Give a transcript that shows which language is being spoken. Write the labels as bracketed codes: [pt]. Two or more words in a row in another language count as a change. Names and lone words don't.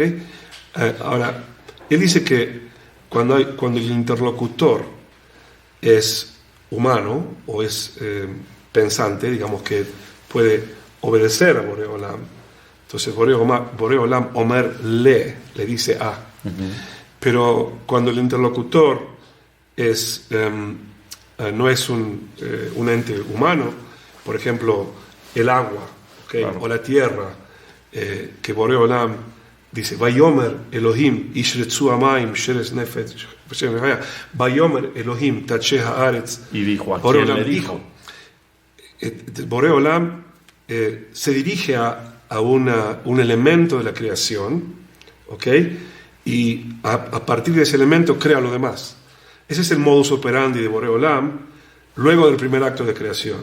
[es] Ahora, él dice que cuando el interlocutor es humano o es pensante, digamos que puede obedecer a Borei Olam, entonces Borei Olam Omer le dice a. Pero cuando el interlocutor no es un ente humano, por ejemplo, el agua, ¿okay? Claro. O la tierra, que Borei Olam dice, [he] ויאמר אלהים ישרצו המים שרץ נפש ויאמר אלהים תוצא הארץ. [es] Y dijo, ¿a quién le dijo? Borei Olam se dirige a un elemento de la creación, ¿ok? Y a partir de ese elemento crea lo demás. Ese es el [la] modus operandi [es] de Borei Olam, luego del primer acto de creación.